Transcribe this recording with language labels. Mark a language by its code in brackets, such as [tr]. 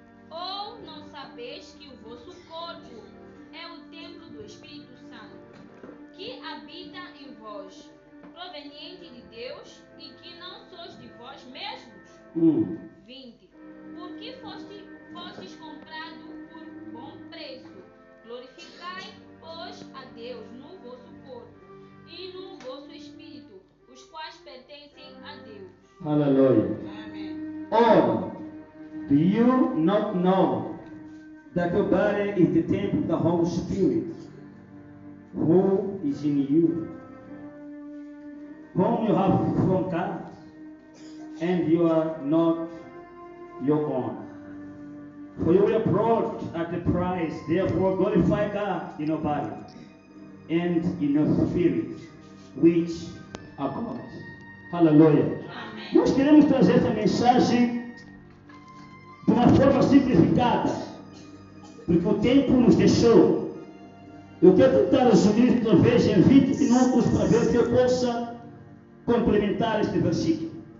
[pt] Ou não sabeis que o vosso corpo é o templo do Espírito Santo, que habita em vós, proveniente de Deus, e que não sois de vós mesmos? 20. Porque fostes comprado por bom preço. Glorificai, pois, a Deus no vosso corpo e no vosso espírito, os quais pertencem a Deus. Aleluia. Ora, [en] do you not know that your body is the temple of the Holy Spirit, who is in you, whom you have from God, and you are not your own? For you were bought at the price. Therefore glorify God in your body and in your spirit, which are God. [pt] Aleluia. Nós queremos trazer essa mensagem de uma forma simplificada, porque o tempo nos deixou. Eu quero tentar resumir talvez em 20 minutos para ver se eu possa complementar este versículo.